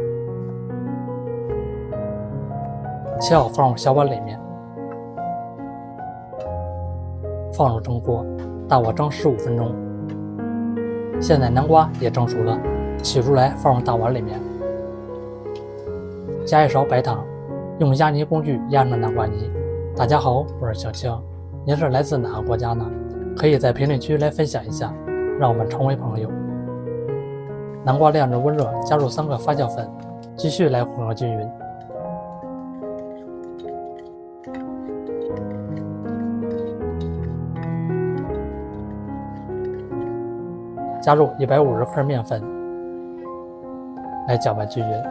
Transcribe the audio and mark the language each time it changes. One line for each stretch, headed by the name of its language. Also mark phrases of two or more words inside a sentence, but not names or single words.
Chinese: 切好放入小碗裡面，放入蒸鍋，大火蒸15分鐘。現在南瓜也蒸熟了，取出来放入大碗裡面，加1勺白糖，用压泥工具压成南瓜泥。大家好，我是小青，您是来自哪个國家呢？可以在評論區來分享一下，讓我們成為朋友。南瓜晾至溫熱，加入3個發酵粉，繼續來混合均勻。加入150克麵粉，來攪拌均勻。